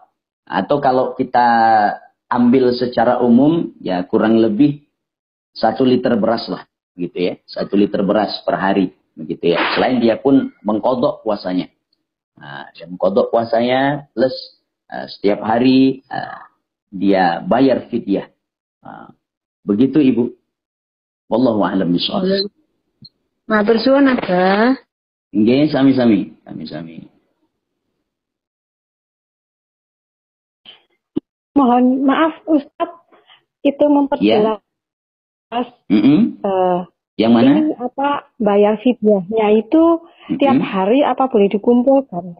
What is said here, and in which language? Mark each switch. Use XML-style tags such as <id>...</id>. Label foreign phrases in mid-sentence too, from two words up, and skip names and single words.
<id>Atau kalau kita ambil secara umum, ya kurang lebih 1 liter beras lah, gitu ya. 1 liter beras per hari, begitu ya. Selain dia pun mengkodok puasanya. Dia mengkodok puasanya plus setiap hari dia bayar fidyah. Begitu Ibu.</id> <ar>Wallahu a'lam bishawab.</ar> <jv>Matur suwun Abah. Nggih, sami-sami, sami-sami.</jv> <id>Mohon maaf Ustadz, itu memperjelas. Yang mana? Ini apa bayar fidyahnya itu tiap hari apa boleh dikumpulkan?</id>